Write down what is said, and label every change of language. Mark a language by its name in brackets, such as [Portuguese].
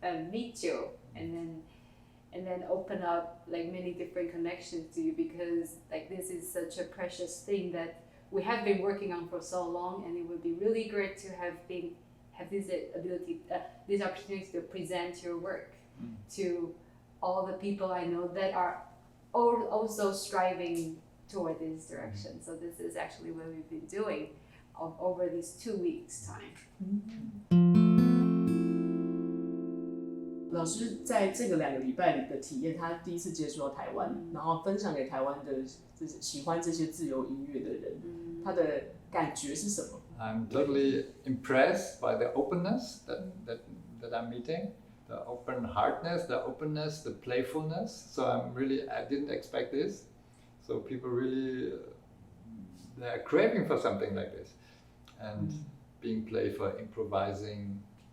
[English] meet you, and then open up like many different connections to you, because like this is such a precious thing that we have been working on for so long, and it would be really great to have this ability, this opportunity to present your work to all the people I know that are also striving toward this direction. So this is actually what we've been doing over these 2 weeks time. [Chinese] 老师在这个2个礼拜里的体验，他第一次接触到台湾，然后分享给台湾的喜欢这些自由音乐的人，他的感觉是什么？ [English] I'm totally impressed by the openness that I'm meeting, the open-heartedness, the openness, the playfulness. So I didn't expect this. So people really, they're craving for something like this, and being playful, improvising.